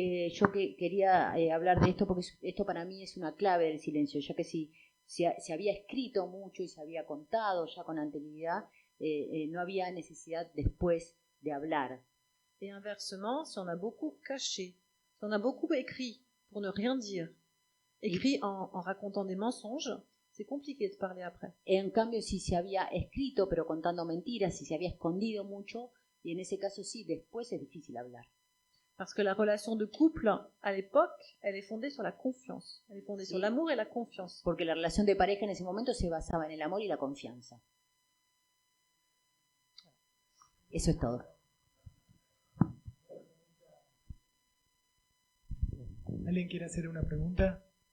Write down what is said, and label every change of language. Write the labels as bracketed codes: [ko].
[es] Yo quería hablar de esto porque esto para mí es una clave del silencio, ya que si se había escrito mucho y se había contado ya con anterioridad, no había necesidad después de hablar. [fr] Et inversement, si on a beaucoup caché, si on a beaucoup écrit pour ne rien dire, écrit en racontant des mensonges, c'est compliqué de parler après. [es] En cambio, si se había escrito pero contando mentiras, si se había escondido mucho, y en ese caso sí, después es difícil hablar. [fr] Parce que la relation de couple, à l'époque, elle est fondée sur la confiance. Elle est fondée sur l'amour et la confiance. [es] Porque la relación de pareja en ese momento se basaba en el amor y la confianza. Eso es todo. ¿Alguien quiere hacer una pregunta?